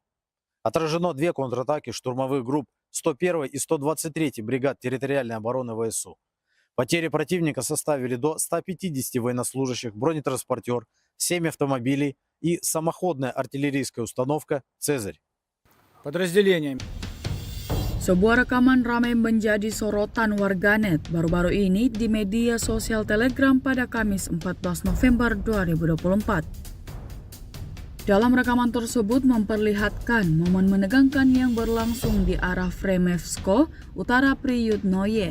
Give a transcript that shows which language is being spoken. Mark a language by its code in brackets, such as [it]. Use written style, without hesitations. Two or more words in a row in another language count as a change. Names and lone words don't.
[ru] Отражено 2 контратаки штурмовых групп 101-й и 123-й бригад территориальной обороны ВСУ. Потери противника составили до 150 военнослужащих, бронетранспортер, 7 автомобилей и самоходная артиллерийская установка «Цезарь». Подразделениями. [id] Sebuah rekaman ramai menjadi sorotan warganet baru-baru ini di media sosial Telegram pada Kamis 14 November 2024. Dalam rekaman tersebut memperlihatkan momen menegangkan yang berlangsung di arah Fremevsko, utara Priyutnoye.